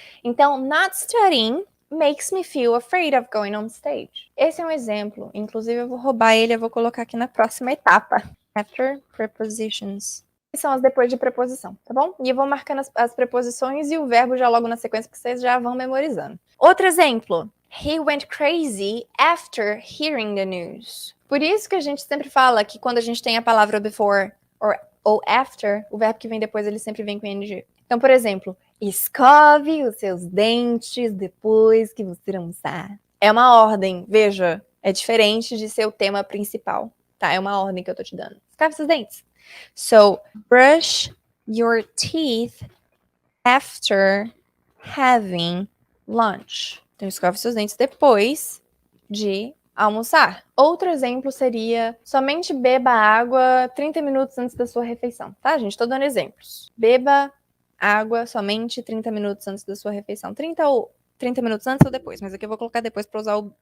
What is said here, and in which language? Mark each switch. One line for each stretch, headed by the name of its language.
English: Então, not studying makes me feel afraid of going on stage.
Portuguese: Esse é um exemplo. Inclusive, eu vou roubar ele, eu vou colocar aqui na próxima etapa.
English: After prepositions.
Portuguese: Que são as depois de preposição, tá bom? E eu vou marcando as preposições e o verbo já logo na sequência, que vocês já vão memorizando. Outro exemplo.
English: He went crazy after hearing the news.
Portuguese: Por isso que a gente sempre fala que quando a gente tem a palavra before ou after, o verbo que vem depois, ele sempre vem com ing. Então, por exemplo, escove os seus dentes depois que você almoçar. É uma ordem, veja, é diferente de ser o tema principal, tá? É uma ordem que eu tô te dando. Escove seus dentes.
English: So, brush your teeth after having lunch.
Portuguese: Então, escove seus dentes depois de almoçar. Outro exemplo seria somente beba água 30 minutos antes da sua refeição, tá, gente? Tô dando exemplos. Beba água somente 30 minutos antes da sua refeição. 30 minutos antes ou depois, mas aqui eu vou colocar depois para usar o...